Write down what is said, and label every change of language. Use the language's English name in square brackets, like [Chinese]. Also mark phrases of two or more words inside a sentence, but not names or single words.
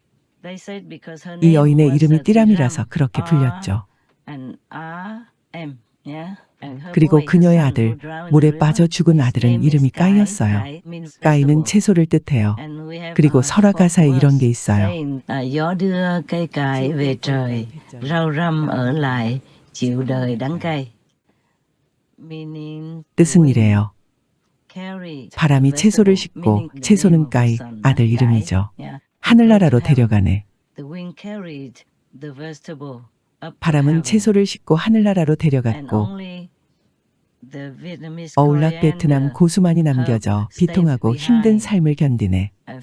[Korean] 이 여인의 이름이 띠람이라서 그렇게 불렸죠. 그리고 그녀의 아들, 물에 빠져 죽은 아들은 이름이 까이였어요. 까이는 채소를 뜻해요. 그리고 설화 가사에 이런 게 있어요. [Vietnamese] Gió đưa cây cải về trời, rau răm ở lại, chịu đời đắng cay. [Korean] 뜻은 이래요. 바람이 채소를 싣고 채소는 까이, 아들 이름이죠. 하늘나라로 데려가네. 바람은 채소를 싣고 하늘나라로 데려갔고 어울락 베트남 고수만이 남겨져 비통하고 힘든 삶을 견디네.